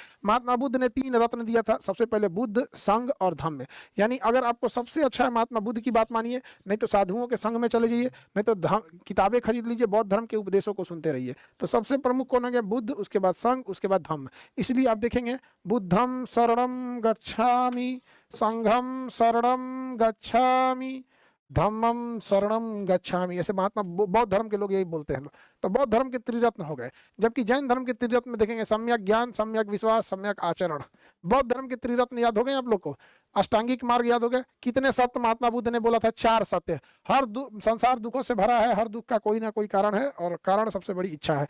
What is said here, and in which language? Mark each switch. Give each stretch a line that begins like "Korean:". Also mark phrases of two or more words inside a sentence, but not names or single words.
Hindi: महात्मा बुद्ध ने 3 रत्न दिया था, सबसे पहले बुद्ध, संघ और धम्म। यानी अगर आपको सबसे अच्छा है महात्मा बुद्ध की बात मानिए, नहीं तो साधुओं के संघ में चले जाइए, नहीं तो किताबें खरीद लीजिए, बौद्ध धर्म के उपदेशों को सुनते रहिए। तो सबसे प्रमुख कौन हो गया? बुद्ध, उसके बाद संघ, उसके बाद धम्म।
Pali: इसलिए आप देखेंगे बुद्धम शरणम गच्छामि, संघम शरणम गच्छामि, धम्मम शरणम गच्छामि।
Hindi: ऐसे महात्मा बौद्ध धर्म के लोग यही बोलते हैं। तो बौद्ध धर्म के त्रिरत्न हो गए, जबकि जैन धर्म के त्रिरत्न में देखेंगे सम्यक ज्ञान, सम्यक विश्वास, सम्यक आचरण। बौद्ध धर्म के त्रिरत्न याद हो गए आप लोग को? अष्टांगिक मार्ग याद हो गए? कितने सत्य महात्मा बुद्ध ने बोला था? 4 सत्य। हर संसार दुखों से भरा है, हर दुख का कोई ना कोई कारण है, और कारण सबसे बड़ी इच्छा है।